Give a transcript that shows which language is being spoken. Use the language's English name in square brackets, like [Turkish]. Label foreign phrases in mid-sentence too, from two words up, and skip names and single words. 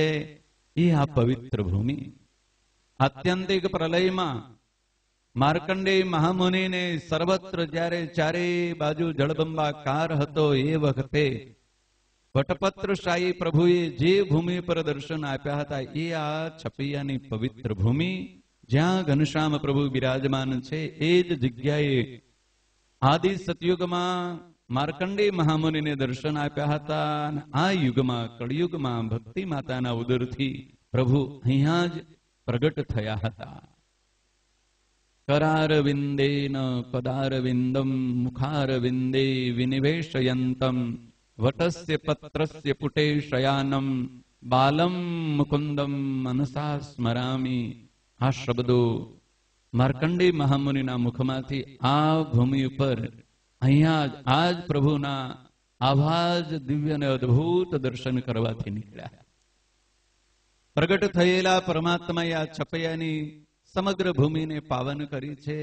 [Gujarati] એ આ પવિત્ર ભૂમિ આત્યંતિક પ્રલયમાં માર્કંડેય મહામુનિને સર્વત્ર જ્યારે ચારે બાજુ જળબંબાકાર હતો એ વખતે વટપત્રશાહી પ્રભુએ જે ભૂમિ પર દર્શન આપ્યા હતા એ આ છપૈયાની પવિત્ર ભૂમિ જ્યાં ઘનશ્યામ પ્રભુ બિરાજમાન છે. એ જ જગ્યાએ આદિ સતયુગમાં માર્કંડેય મહામુનિને દર્શન આપ્યા હતા અને આ યુગમાં કળિયુગમાં ભક્તિ માતાના ઉદરથી પ્રભુ અહીંયા જ પ્રગટ થયા હતા. [Sanskrit] करारविंदेन पदारविंदम मुखारविंदे विनिवेशयन्तम वटस्य पत्रस्य पुटे शयानम बालम मुकुंदम मनसा स्मरामि [Gujarati] આ શબ્દો માર્કંડેય મહામુનિના મુખમાંથી આ ભૂમિ ઉપર અહીંયા આજ પ્રભુના આવા જ દિવ્ય અને અદભુત દર્શન કરવાથી નીકળ્યા. પ્રગટ થયેલા પરમાત્માએ આ છપૈયાની સમગ્ર ભૂમિને પાવન કરી છે.